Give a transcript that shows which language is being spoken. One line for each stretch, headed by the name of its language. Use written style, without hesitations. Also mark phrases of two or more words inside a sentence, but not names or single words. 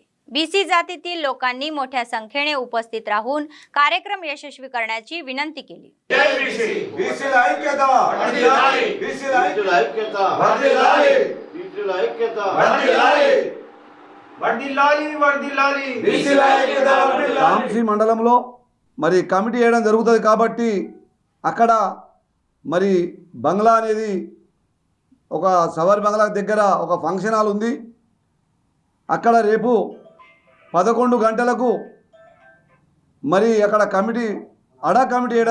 Marathi: बीसी जातीतील लोकांनी मोठ्या संख्येने उपस्थित राहून कार्यक्रम यशस्वी करण्याची विनंती केली।
Telugu: तामसी మండలంలో మరి కమిటీ చేయడం జరుగుతుంది కాబట్టి అక్కడ మరి బంగ్లా అనేది ఒక సవర్ బంగ్లా దగ్గర ఒక
English: function hall
Telugu: ఉంది। అక్కడ రేపు 11 గంటలకు మరి అక్కడ కమిటీ కమిటీ చేయడం